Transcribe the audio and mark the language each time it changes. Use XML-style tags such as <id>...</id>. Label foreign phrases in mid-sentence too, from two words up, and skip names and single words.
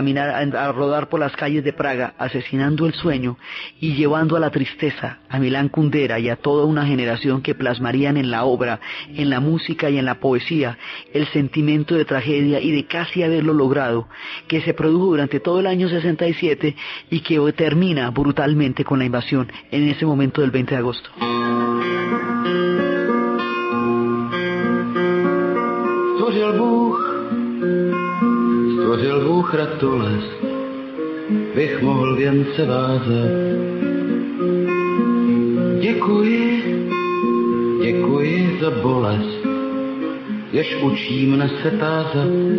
<es>caminar, a rodar por las calles de Praga, asesinando el sueño y llevando a la tristeza a Milán Kundera y a toda una generación que plasmarían en la obra, en la música y en la poesía el sentimiento de tragedia y de casi haberlo logrado, que se produjo durante todo el año 67 y que termina brutalmente con la invasión en ese momento del 20 de agosto.</es> <cs>Stvořil Bůh ratules, bych mohl věnce vázat. Děkuji za bolest, jež učí mne se tázat.</cs>